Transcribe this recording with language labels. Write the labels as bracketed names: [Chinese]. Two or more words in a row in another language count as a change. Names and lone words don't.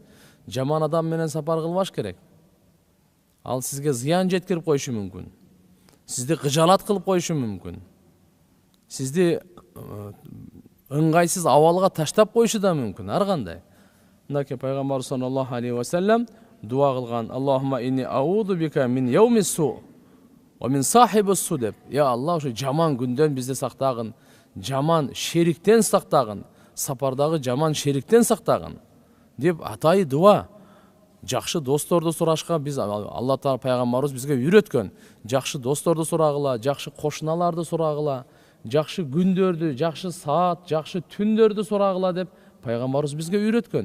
[Kyrgyz] Жаман адам менен сапар кылбаш керек. Ал сизге зыян жеткирип коюшу мүмкүн. Сизди кыжалат кылып коюшу мүмкүн. Сизди ыңгайсыз абалга таштап коюшу да мүмкүн, ар кандай. Мынакей пайгамбар [Arabic] صلى الله عليه وسلم [Kyrgyz] дуа кылган: [Arabic] "اللهم إني أعوذ بك من يوم السوء ومن صاحب السوء" [Kyrgyz] деп. [Arabic] يا الله, [Kyrgyz] ошо жаман күндөн бизди сактагын, жаман шериктен сактагын, сапардагы жаман шериктен сактагын деп атайы дуа. Жакшы досторду сурашка биз Алла Таала пайгамбарыбыз бизге үйрөткөн. Жакшы досторду сурагыла, жакшы кошуналарды сурагыла, жакшы күндөрдү, жакшы саат, жакшы түндөрдү сурагыла деп пайгамбарыбыз бизге үйрөткөн.